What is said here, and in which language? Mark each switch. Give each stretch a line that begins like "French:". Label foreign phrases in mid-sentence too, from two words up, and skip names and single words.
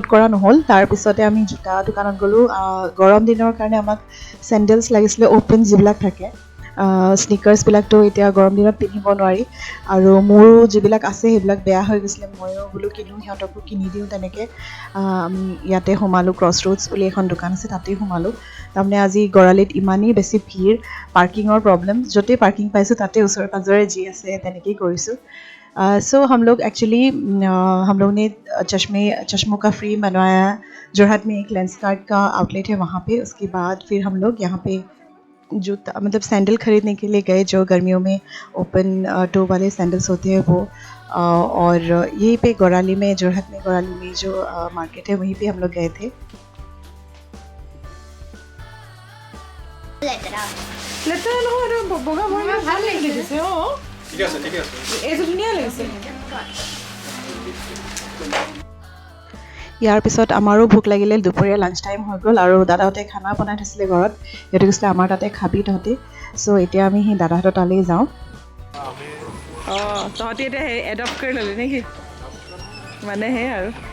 Assamese: কৰা নহ'ল তাৰপিছতে আমি জোতা দোকানত গ'লোঁ গৰম দিনৰ কাৰণে আমাক চেণ্ডেলছ লাগিছিলে অ'পেন যিবিলাক থাকে স্নিকাৰ্ছবিলাকতো এতিয়া গৰম দিনত পিন্ধিব নোৱাৰি আৰু মোৰো যিবিলাক আছে সেইবিলাক বেয়া হৈ গৈছিলে ময়ো বোলো কিনো সিহঁতকো কিনি দিওঁ তেনেকৈ আমি ইয়াতে সোমালোঁ ক্ৰছ ৰোডছ বুলি এখন দোকান আছে তাতেই সোমালোঁ তাৰমানে আজি গড়ালিত ইমানেই বেছি ভিৰ
English: parking problem
Assamese: য'তেই পাৰ্কিং পাইছোঁ তাতে ওচৰে পাঁজৰে যি আছে তেনেকেই কৰিছোঁ
Hindi: सो हम लोग एक्चुअली हम लोग ने चश्मों का फ्रेम बनवाया जोरहाट में एक लेंस कार्ट का आउटलेट है वहाँ पे उसके बाद फिर हम लोग यहाँ पे जूता मतलब सैंडल खरीदने के लिए गए जो गर्मियों में
English: open toe
Hindi: वाले सैंडल्स होते हैं वो और यहीं पे गौराली में जोरहाट में गौराली में जो मार्केट है वहीं पे हम लोग गए थे
Assamese: লেতেৰা নহয় আৰু বগা বগা ভাল লাগিছে ঠিকে আছে এইটো ধুনীয়া লাগিছে ইয়াৰ পিছত আমাৰো ভোক লাগিলে দুপৰীয়া
English: lunch time
Assamese: হৈ গ'ল আৰু দাদাহঁতে খানা বনাই থৈছিলে ঘৰত সিহঁতে কৈছিলে আমাৰ তাতে খাবি তহঁতি চ' এতিয়া আমি সেই দাদাহঁতৰ তালেই যাওঁ তহঁতি এতিয়া সেই এডপ্ট কৰি ল'লি নেকি মানে সেই আৰু